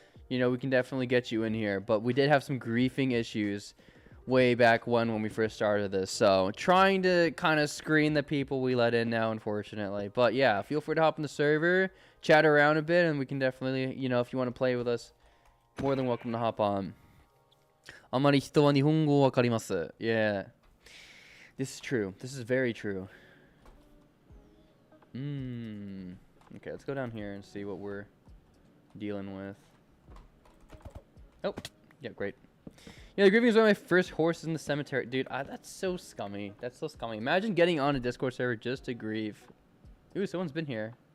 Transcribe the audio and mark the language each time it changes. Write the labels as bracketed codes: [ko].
[en] You know, we can definitely get you in here. But we did have some griefing issues way back when we first started this. So trying to kind of screen the people we let in now, unfortunately. But yeah, feel free to hop in the server, chat around a bit, and we can definitely, you know, if you want to play with us, more than welcome to hop on. [ja] あまり人は日本語わかります. [en] Yeah. This is true. This is very true. Okay, let's go down here and see what we're dealing with. Oh, yeah, great. Yeah, the grieving is one of my first horses in the cemetery. Dude, that's so scummy. That's so scummy. Imagine getting on a Discord server just to grieve. Ooh, someone's been here.